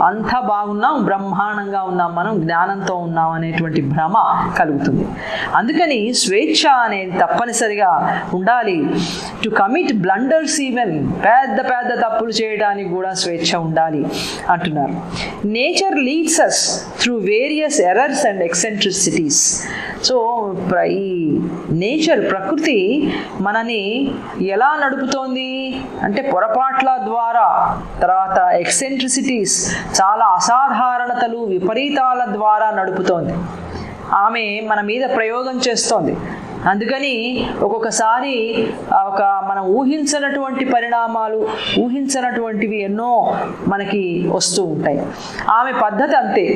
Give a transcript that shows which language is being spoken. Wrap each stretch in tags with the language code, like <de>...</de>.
<te>అంతా బాగున్నాం, బ్రహ్మాండంగా ఉన్నాం, మనం జ్ఞానంతో ఉన్నాం అనేటువంటి భ్రమ కలుగుతుంది. అందుకని స్వేచ్ఛ అనేది తప్పనిసరిగా ఉండాలి.</te> <en>to commit blunders even,</en> <te>పెద్ద పెద్ద తప్పులు చేయడానికి కూడా స్వేచ్ఛ ఉండాలి అంటున్నారు.</te> <en>Nature leads us through various errors and eccentricities.</en> <te>So ఈ నేచర్, ప్రకృతి మనని ఎలా నడుపుతోంది అంటే పొరపాట్ల ద్వారా, తర్వాత ఎక్సెంట్రిసిటీస్, చాలా అసాధారణతలు, విపరీతాల ద్వారా నడుపుతోంది. ఆమె మన మీద ప్రయోగం చేస్తోంది. అందుకని ఒక్కొక్కసారి మనం ఊహించనటువంటి పరిణామాలు, ఊహించనటువంటివి ఎన్నో మనకి వస్తూ ఉంటాయి. ఆమె పద్ధతి అంతే.</te>